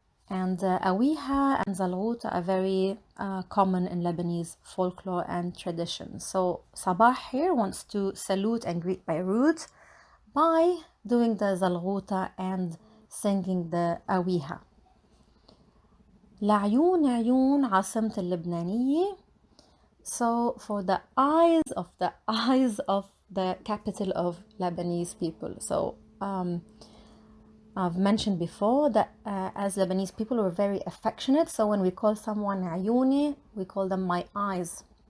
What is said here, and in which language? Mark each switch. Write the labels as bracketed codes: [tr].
[en] And awiha and zalghuta are very common in Lebanese folklore and tradition. So Sabah here wants to salute and greet Beirut by doing the zalghuta and singing the awiha. [ar] العيون عيون عاصمة اللبنانية. [en] So for the eyes of the capital of Lebanese people. So I've mentioned before that as Lebanese people, we're very affectionate. So when we call someone عيوني, we call them my eyes.